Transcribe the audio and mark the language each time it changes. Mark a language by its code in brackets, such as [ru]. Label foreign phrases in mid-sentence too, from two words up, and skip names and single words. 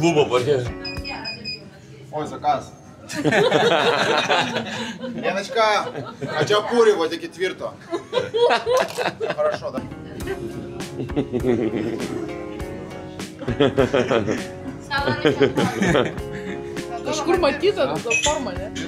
[lt] Lubą parkė. [ru] Ой, заказ. Леночка, хачапури вот и четверто. Хорошо, да. [lt] Kažkur matyta ta forma, ne?